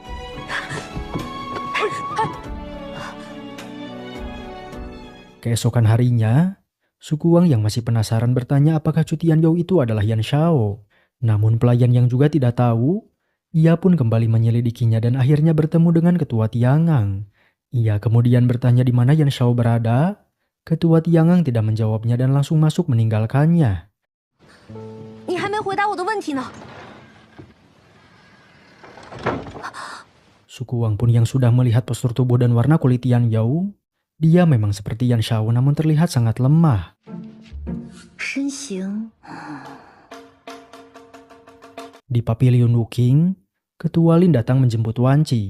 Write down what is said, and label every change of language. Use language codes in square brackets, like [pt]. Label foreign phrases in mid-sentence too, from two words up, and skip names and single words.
[id] Keesokan harinya, Suku Wang yang masih penasaran bertanya apakah Chu Tianyou itu adalah Yan Shao. Namun pelayan yang juga tidak tahu, ia pun kembali menyelidikinya dan akhirnya bertemu dengan ketua Tiangang. Ia kemudian bertanya di mana Yan Shao berada. Ketua Tiangang tidak menjawabnya dan langsung masuk meninggalkannya. [zh] 你还没回答我的问题呢。 [id] Suku Wang pun yang sudah melihat postur tubuh dan warna kulit Tianyou, dia memang seperti Yan Shao namun terlihat sangat lemah. [zh] 身形 [id] Di Pavilion Wuqing, Ketua Lin datang menjemput Wan Qi.